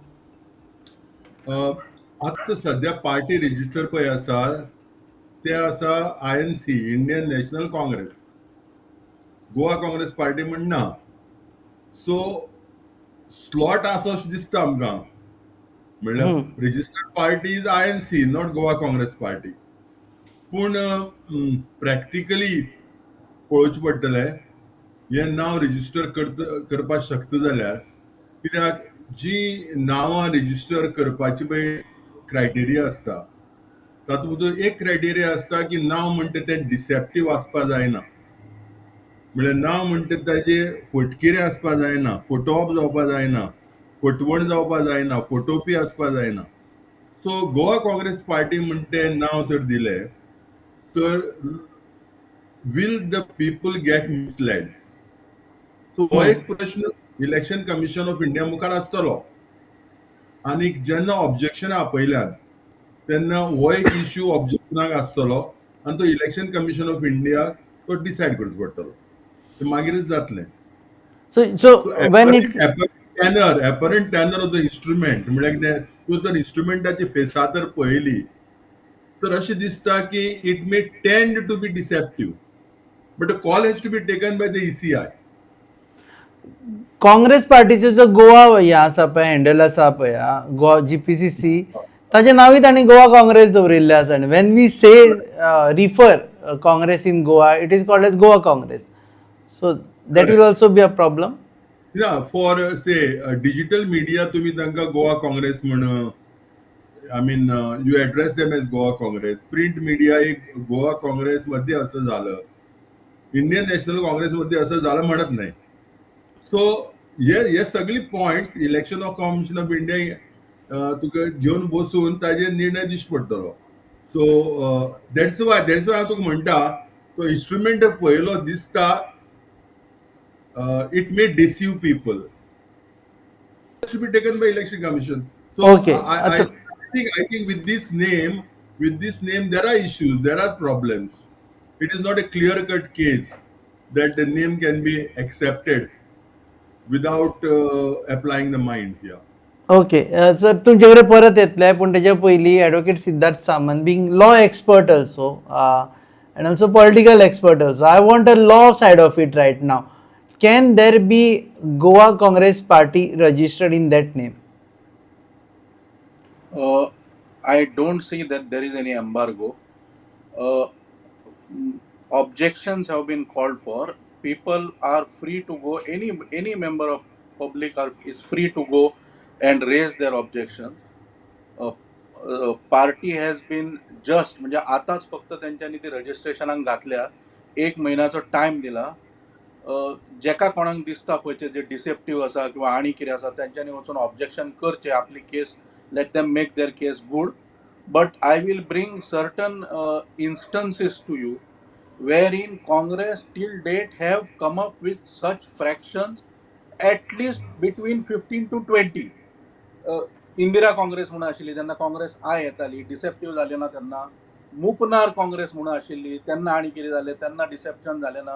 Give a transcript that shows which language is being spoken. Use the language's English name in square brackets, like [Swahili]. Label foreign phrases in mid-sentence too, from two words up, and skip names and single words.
[Konkani] आतां सध्या [English] party register [Konkani] पळय आसा ते आसा INC इंडियन नॅशनल काँग्रेस. गोवा काँग्रेस पार्टी म्हण ना. सो स्लॉट आसा अशें दिसता आमकां. [English] म्हणल्यार registered party is INC not Goa Congress Party. [Konkani] पूण प्रॅक्टिकली पळोवचें पडटलें हें नांव रेजिस्टर करपाक शकता जाल्यार, कित्याक जी नांवां रेजिस्टर करपाची पळय क्रायटेरिया आसता तातूंत भितर एक क्रायटेरिया आसता की नांव म्हणटा तें डिसेप्टीव आसपा जायना. म्हळ्यार नांव म्हणटा ताजे फटकेरे आसपा जायना, फोटोवप जावपा जायना, फटवण जावपा जायना, फोटोवपी आसपा जायना. सो गोवा काँग्रेस पार्टी म्हणटा तें नांव तर दिलें तर [English] will the people get misled. [Konkani] सो हो एक प्रश्न इलेक्शन कमिशन ऑफ इंडिया मुखार आसतलो. आनी जेन्ना ऑब्जेक्शनां आपयल्यात तेन्ना हो एक इश्यू ऑब्जेक्शनाक आसतलो आनी तो इलेक्शन कमिशन ऑफ इंडिया तो डिसायड करचो पडटलो. ते मागीरच जातलें. [English] so when it apparent tenor of the instrument [Konkani] म्हळ्यार कितें तूं तर इन्स्ट्रुमेंटाची फेसा तर पळयली तर अशें दिसता की [English] it may tend to be deceptive but the call has to be taken by the ECI. [Konkani] काँग्रेस पार्टीचो जो गोवा हे आसा पळय हँडल आसा पळय गोवा GPCC ताचें नांवूय तांणी गोवा काँग्रेस दवरिल्लें आसा. [English] आनी when we say refer Congress in Goa it is called as Goa Congress. so that will also be a problem. for say digital media [Konkani] तुम्ही तांकां गोवा काँग्रेस म्हण [English] I mean you address them as Goa Congress. print media [Marathi] एक गोवा काँग्रेस मध्ये असं झालं, इंडियन नॅशनल काँग्रेस मध्ये असं झालं म्हणत नाही. [Konkani] सो हे सगळी पॉइंट्स इलेक्शन ऑफ कमिशन ऑफ इंडिया तुका घेवन बसून ताजेर निर्णय दिवचो पडटलो. [English] so that's why [Konkani] हांव तुका म्हणटा तो इन्स्ट्रुमेंट पळयलो दिसता [English] it may deceive people. It has to be taken by election commission. So Okay. I think with this name there are issues, there are problems. It is not a clear-cut case that the name can be accepted without applying the mind here. okay sir [Konkani] तुमचे कडेन परत येतले पूण तेच्या पयलीं [English] एडवोकेट सिद्धार्थ सामंत being law expert also and also political expert also I want a law side of it right now. Can there be Goa Congress Party registered in that name? I don't see that there is any embargo. Objections have been called for. People are free to go. Any member of public is free to go and raise their objections. Party has been just [Konkani] म्हणजे आताच फक्त त्यांच्यानी ती रजिस्ट्रेशनाक घातल्या. 1 महिन्याचो टाइम दिला. जेका कोणाक दिसता पळय जे डिसेप्टीव आसा किंवा आनी कितें आसा त्यांच्यानी वचून ऑब्जेक्शन करचे आपली केस [English] let them make their case good. but I will bring certain instances to you where in Congress till date have come up with such fractions at least between 15 to 20. [Konkani] इंदिरा काँग्रेस म्हणून आशिल्ली तेन्ना काँग्रेस येताली डिसेप्टीव जाली ना तेन्ना मुपनार काँग्रेस म्हणून आशिल्ली तेन्ना आनी कितें जालें तेन्ना डिसेप्शन जालें ना.